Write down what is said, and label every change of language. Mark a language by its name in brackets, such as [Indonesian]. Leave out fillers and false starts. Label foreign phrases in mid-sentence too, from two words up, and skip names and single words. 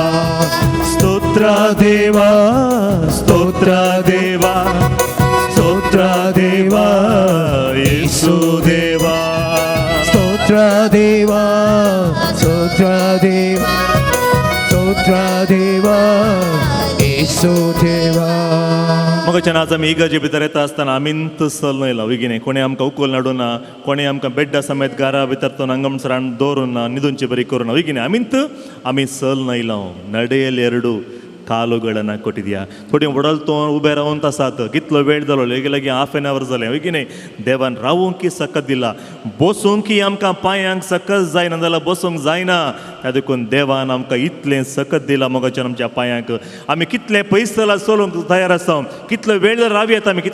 [Kannada] ಸ್ತೋತ್ರ ದೇವಾ, ಸ್ತೋತ್ರ ದೇವಾ, ಸ್ತೋತ್ರ ದೇವಾ ಯೇಸು ದೇವಾ. ಸ್ತೋತ್ರ ದೇವಾ, ಸ್ತೋತ್ರ ದೇವಾ, ಸ್ತೋತ್ರ ದೇವಾ ಯೇಸು ದೇವಾ. [Konkani] मगच्यान आज आमी इगर्जे भितर येता आसतना आमींत सल न्हयला विगिने. कोणी आमकां उखल नाडूं ना, कोणी आमकां बेड्डा समेत घरा भितर तो अंगमसरान दवरून ना, न्हिदूंची बरी करूं ना विगिने. आमींत आमी सल न्हयला. [Kannada] ನಡೆಯಲು ಎರಡು ಕಾಲುಗಳನ್ನು ಕೊಟ್ಟಿದ್ಯಾ. [Konkani] थोडी वडल तो उबे रावून आसात. कितलो वेळ जालो लेगी लागी [English] half an hour [Konkani] जालें विगिने. देवान रावूंक सकत दिला, बसूंक आमकां पांयांक सकत जायना जाल्यार बसूंक जायना. तातूंत देवान आमकां इतलें सकत दिलां मगच्यान आमच्या पांयांक. आमी कितले पयस जाल्यार चलोवंक तयार आसा, कितलो वेळ जाल्यार रावयात आमी.